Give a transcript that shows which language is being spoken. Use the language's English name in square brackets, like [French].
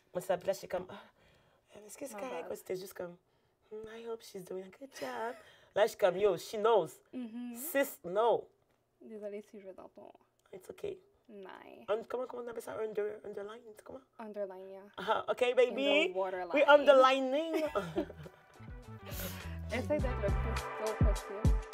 [French] Moi, ça, puis là, j'étais comme, est-ce que c'est [English] My [French] correct? [English] bad. [French] Ou c'était juste comme, [English] I hope she's doing a good job. [French] Là, je suis comme, [English] yo, she knows. Sis, no. [French] Désolée si je vais dans ton... [English] It's okay. Nice. [French] Comment on appelle ça? Underline? C'est comment? [English] Underline, yeah. OK, baby. In the waterline. We're underlining. [French] Essaye d'être le plus slow possible.